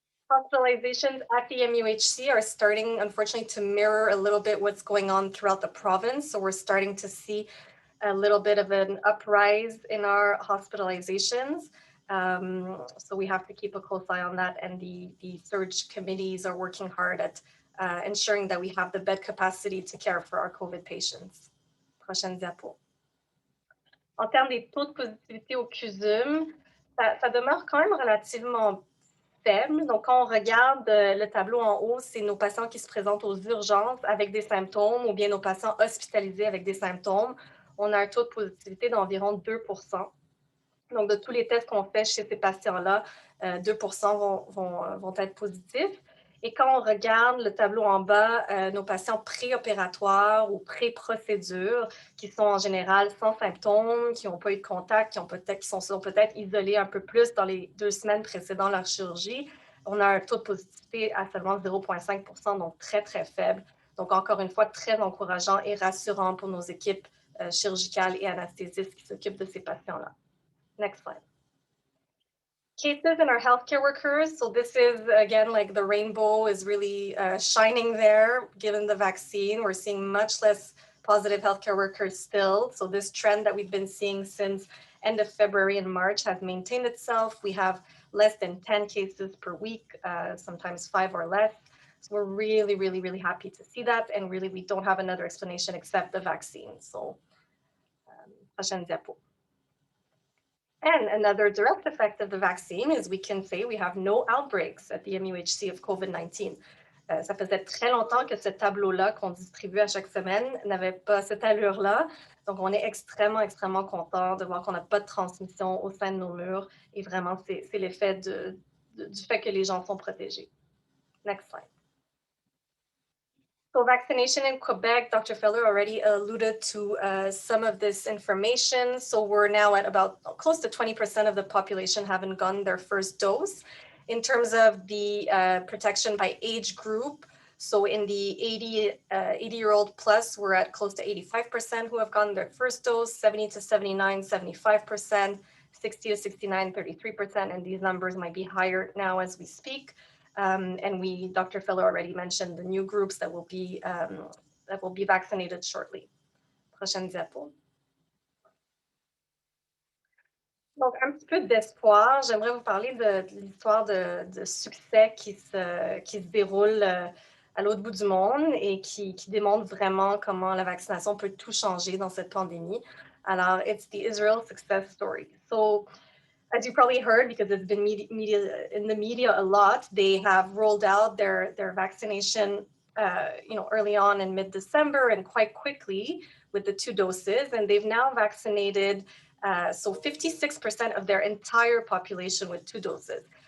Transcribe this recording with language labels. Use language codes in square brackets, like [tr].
[en] Hospitalizations at the MUHC are starting, unfortunately, to mirror a little bit what's going on throughout the province. So we're starting to see a little bit of an uprise in our hospitalizations. So we have to keep a close eye on that. And the surge committees are working hard at ensuring that we have the bed capacity to care for our COVID patients. [fr] Prochaine diapo. En termes des taux de positivité au CUSM, ça demeure quand même relativement faible. Donc, quand on regarde le tableau en haut, c'est nos patients qui se présentent aux urgences avec des symptômes ou bien nos patients hospitalisés avec des symptômes. On a un taux de positivité d'environ 2%. Donc, de tous les tests qu'on fait chez ces patients-là, 2% vont être positifs. Et quand on regarde le tableau en bas, nos patients préopératoires ou pré-procédure, qui sont en général sans symptômes, qui n'ont pas eu de contact, qui sont peut-être isolés un peu plus dans les 2 semaines précédant leur chirurgie, on a un taux de positivité à seulement 0,5%, donc très, très faible. Donc, encore une fois, très encourageant et rassurant pour nos équipes chirurgicales et anesthésistes qui s'occupent de ces patients-là. [en] Next slide. Cases in our healthcare workers. So this is, again, like the rainbow is really shining there. Given the vaccine, we're seeing much less positive healthcare workers still. So this trend that we've been seeing since end of February and March has maintained itself. We have less than 10 cases per week, sometimes 5 or less. So we're really, really, really happy to see that. And really, we don't have another explanation except the vaccine. So, [fr] prochaine diapo. [en] And another direct effect of the vaccine is we can say we have no outbreaks at the MUHC of COVID-19. [fr] Ça faisait très longtemps que ce tableau-là qu'on distribue à chaque semaine n'avait pas cette allure-là. Donc, on est extrêmement, extrêmement content de voir qu'on n'a pas de transmission au sein de nos murs. Et vraiment, c'est l'effet du fait que les gens sont protégés. [en] Next slide. So vaccination in Quebec, Dr. Feller already alluded to some of this information. So we're now at about close to 20% of the population having gotten their first dose. In terms of the protection by age group, so in the 80-year-old plus, we're at close to 85% who have gotten their first dose, 70 to 79, 75%, 60 to 69, 33%, and these numbers might be higher now as we speak. And Dr. Feller already mentioned the new groups that will be vaccinated shortly. [fr] Prochaine diapo. Donc, un petit peu d'espoir. J'aimerais vous parler de l'histoire de succès qui se déroule à l'autre bout du monde et qui démontre vraiment comment la vaccination peut tout changer dans cette pandémie. [en] Alors, it's the Israel success story. So, as you probably heard, because it's been in the media a lot, they have rolled out their vaccination, early on in mid-December and quite quickly with the 2 doses, and they've now vaccinated so 56% of their entire population with 2 doses.